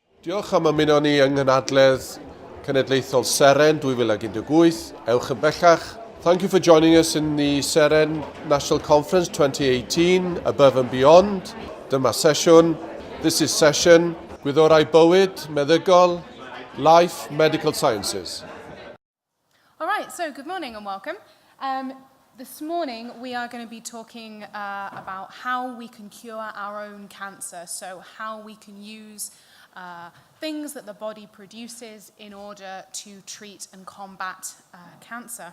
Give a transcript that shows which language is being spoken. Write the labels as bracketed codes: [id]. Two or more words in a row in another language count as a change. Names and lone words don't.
[cy] Diolch am ymuno ni yng nghanadledd Cenedlaethol Seren 2018. Ewch yn bellach. [en] Thank you for joining us in the Seren National Conference 2018, Above and Beyond. [cy] Dyma sesiwn. [en] This is session [cy] Gwyddorau Bywyd Meddygol, [en] Life, Medical Sciences. All right, so good morning and welcome. This morning we are going to be talking about how we can cure our own cancer, so how we can use things that the body produces in order to treat and combat cancer.